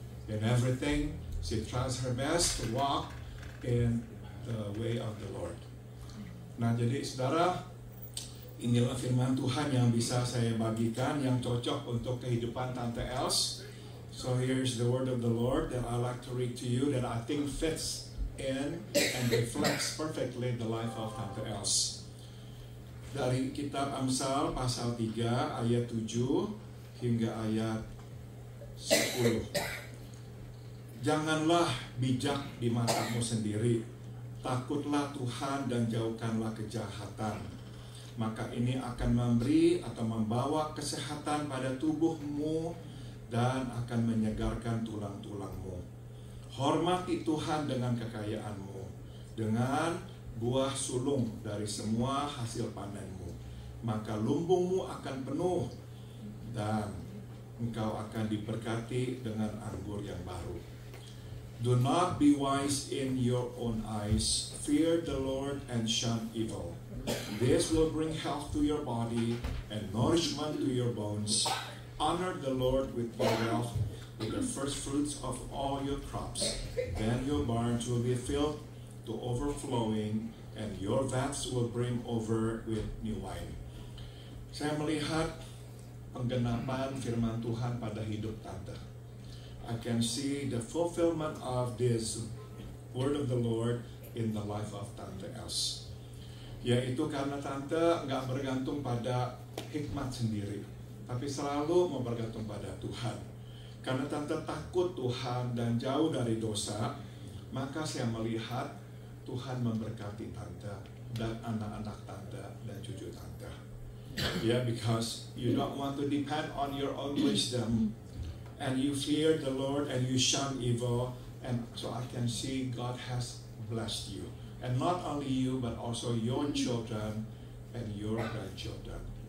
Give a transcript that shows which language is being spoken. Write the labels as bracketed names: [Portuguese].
[English] In everything, she tries her best to walk in the way of the Lord. [Indonesian] Nah, jadi saudara, inilah firman Tuhan yang bisa saya bagikan yang cocok untuk kehidupan Tante Els. [English] So here's the word of the Lord that I like to read to you that I think fits in and reflects perfectly the life of Tante Els. [Indonesian] Dari kitab Amsal pasal 3 ayat 7 hingga ayat 10. Janganlah bijak di matamu sendiri, takutlah Tuhan dan jauhkanlah kejahatan. Maka ini akan memberi atau membawa kesehatan pada tubuhmu dan akan menyegarkan tulang-tulangmu. Hormati Tuhan dengan kekayaanmu, dengan buah sulung dari semua hasil panenmu. Maka lumbungmu akan penuh dan engkau akan diberkati dengan anggur yang baru. [English] Do not be wise in your own eyes. Fear the Lord and shun evil. This will bring health to your body and nourishment to your bones. Honor the Lord with your wealth, with the first fruits of all your crops. Then your barns will be filled to overflowing, and your vats will brim over with new wine. [Indonesian] Saya melihat penggenapan firman Tuhan pada hidup Tante. [English] I can see the fulfillment of this word of the Lord in the life of Tante Els. [Indonesian] Yaitu karena Tante nggak bergantung pada hikmat sendiri, tapi selalu mau bergantung pada Tuhan. Karena Tante takut Tuhan dan jauh dari dosa, maka saya melihat Tuhan memberkati Tante dan anak-anak Tante dan cucu Tante. [English] Yeah, because you don't want to depend on your own wisdom, and you fear the Lord and you shun evil, and so I can see God has blessed you. And not only you, but also your children and your grandchildren.